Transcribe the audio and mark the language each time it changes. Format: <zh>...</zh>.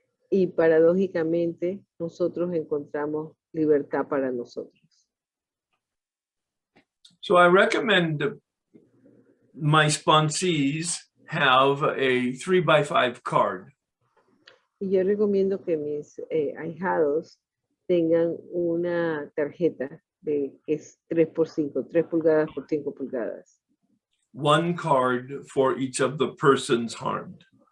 <es>Y paradójicamente, nosotros encontramos libertad para nosotros.</es> <en>So I recommend my sponsees have a 3x5 card.</en> <es>Y yo recomiendo que mis ahijados tengan una tarjeta que es 3x5, 3 pulgadas por 5 pulgadas.</es> <en>One card for each of the persons harmed.</en>